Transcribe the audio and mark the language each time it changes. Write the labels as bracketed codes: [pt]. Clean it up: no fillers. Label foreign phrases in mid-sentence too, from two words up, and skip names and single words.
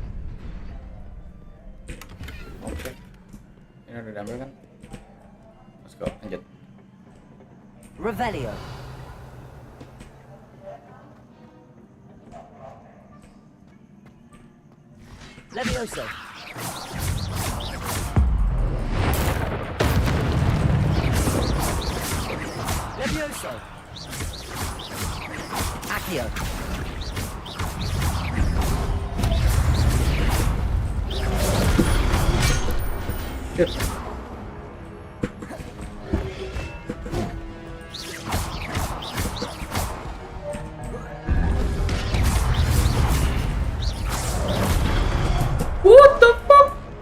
[id] oke. Ini udah diambil kan? go, lanjut. Revelio. Levioso. Levioso. Accio. [en] Good. What the fuck?